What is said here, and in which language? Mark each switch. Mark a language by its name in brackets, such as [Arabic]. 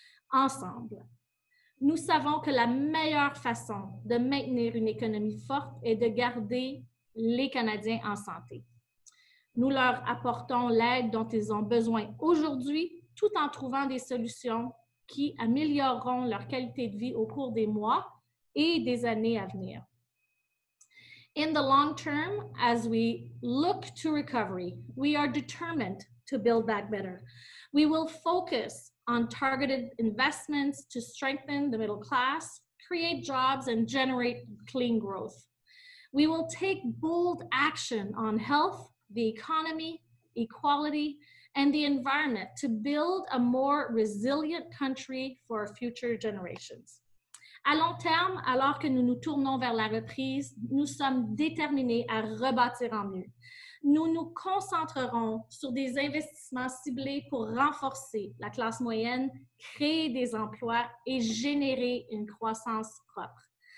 [French] Ensemble, nous savons que la meilleure façon de maintenir une économie forte est de garder les Canadiens en santé. Nous leur apportons l'aide dont ils ont besoin aujourd'hui, tout en trouvant des solutions qui amélioreront leur qualité de vie au cours des mois et des années à venir. [English] In the long term, as we look to recovery, we are determined to build back better. We will focus on targeted investments to strengthen the middle class, create jobs, and generate clean growth. We will take bold action on health, the economy, equality, and the environment to build a more resilient country for future generations. [French] À long terme, alors que nous nous tournons vers la reprise, nous sommes déterminés à rebâtir en mieux. Nous nous concentrerons sur des investissements ciblés pour renforcer la classe moyenne, créer des emplois et générer une croissance propre.